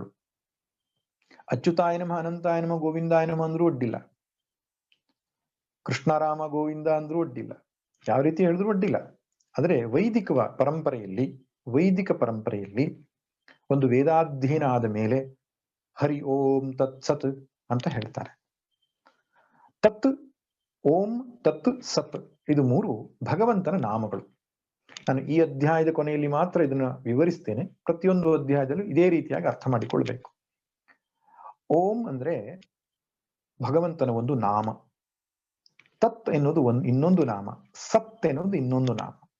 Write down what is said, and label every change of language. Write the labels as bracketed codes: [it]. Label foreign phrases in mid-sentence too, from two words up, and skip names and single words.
[sa] ಅಚ್ಯುತಾಯ ನಮಃ, ಅನಂತಾಯ ನಮಃ, ಗೋವಿಂದಾಯ ನಮಃ [kn] ಅಂದ್ರೂ ಅಡ್ಡಿಲ್ಲ, ಕೃಷ್ಣರಾಮ ಗೋವಿಂದ ಅಂದ್ರೂ ಅಡ್ಡಿಲ್ಲ, ಯಾವ ರೀತಿ ಹೇಳಿದ್ರು ಅಡ್ಡಿಲ್ಲ. ಆದ್ರೆ ವೈದಿಕ ಪರಂಪರೆಯಲ್ಲಿ ಒಂದು ವೇದಾಧ್ಯಯನ ಆದ ಮೇಲೆ [sa] ಹರಿ ಓಂ ತತ್ ಸತ್ [kn] ಅಂತ ಹೇಳ್ತಾರೆ. ತತ್, ಓಂ, ತತ್, ಸತ್ ಇದು ಮೂರು ಭಗವಂತನ ನಾಮಗಳು. ನಾನು ಈ ಅಧ್ಯಾಯದ ಕೊನೆಯಲ್ಲಿ ಮಾತ್ರ ಇದನ್ನ ವಿವರಿಸ್ತೇನೆ. ಪ್ರತಿಯೊಂದು ಅಧ್ಯಾಯದಲ್ಲೂ ಇದೇ ರೀತಿಯಾಗಿ ಅರ್ಥ ಮಾಡಿಕೊಳ್ಬೇಕು. ಓಂ ಅಂದ್ರೆ ಭಗವಂತನ ಒಂದು ನಾಮ, ತತ್ ಎನ್ನುವುದು ಇನ್ನೊಂದು ನಾಮ, ಸತ್ ಎನ್ನುವುದು ಇನ್ನೊಂದು ನಾಮ.